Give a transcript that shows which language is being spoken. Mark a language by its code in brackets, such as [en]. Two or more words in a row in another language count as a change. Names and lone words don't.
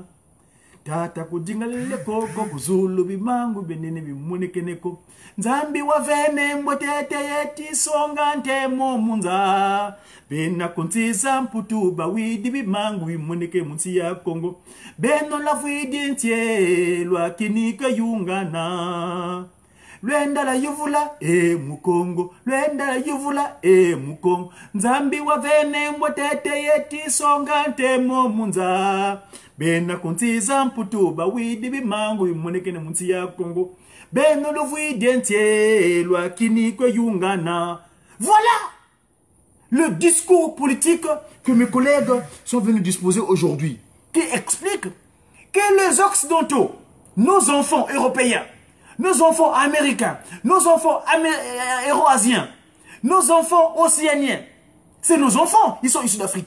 [kg] Tata kudingala koko kuzulu bimangu benene bimunekeneko. Nzambi wavene mbwetete yeti songa ntemo munza. Bena kuntiza mputu bawidi bimangu bimuneke munsi ya Kongo. Beno luvwidi entie lwakini ke yungana. Lwenda la yuvula mukongo, lwenda la yuvula mukongo. Nzambi wavene mbwetete yeti songa ntemo munza. Bena kuntiza mputu bawidi bimangu bimonekene munsi ya Kongo. Beno luvwidi entie lwakini kwe yungana. [fr] Voilà le discours politique que mes collègues sont venus disposer aujourd'hui. qui explique que les Occidentaux, nos enfants européens, nos enfants américains, nos enfants euro-asiens, nos enfants océaniens, c'est nos enfants, ils sont issus d'Afrique.